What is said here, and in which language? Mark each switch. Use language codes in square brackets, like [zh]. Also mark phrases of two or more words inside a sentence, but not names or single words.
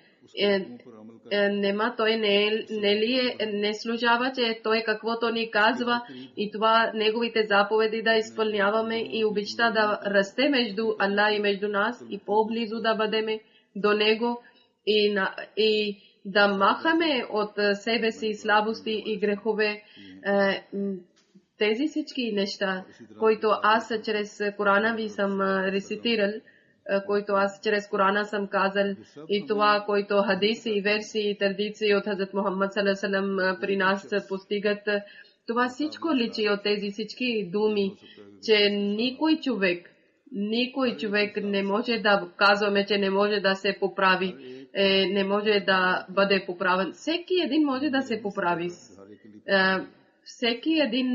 [bg] Нема, той не служава, че той каквото ни казва и това неговите заповеди да изпълняваме и обичта да расте между Аллах и между нас и по-близо да бъдеме до него и да махаме от себе си слабости и грехове. Тези всички неща, които аз чрез Корана ви съм рецитирал, който аз чрез Корана съм казал, и това, който хадиси и версии и традиции от Хазрат Мухаммад [ar] صلى الله عليه وسلم [bg] при нас постигат, това всичко личи от тези всички думи, че никой човек не може да казваме, че не може да се поправи, не може да бъде поправен. Всеки един може да се поправи.